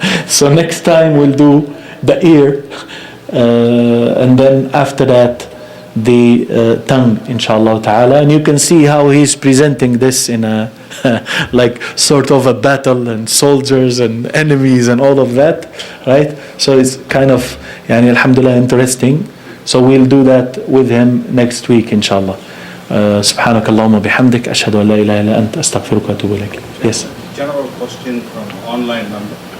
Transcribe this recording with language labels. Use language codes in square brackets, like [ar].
[en] So next time we'll do the ear, and then after that the tongue, inshallah ta'ala. And you can see how he's presenting this in a like sort of a battle, and soldiers and enemies and all of that, right? So it's kind of, yani, alhamdulillah, interesting. So we'll do that with him next week, inshallah. [ar] سبحانك اللهم وبحمدك أشهد أن لا إله إلا أنت أستغفرك وأتوب إليك. [en] Yes. General question from online number.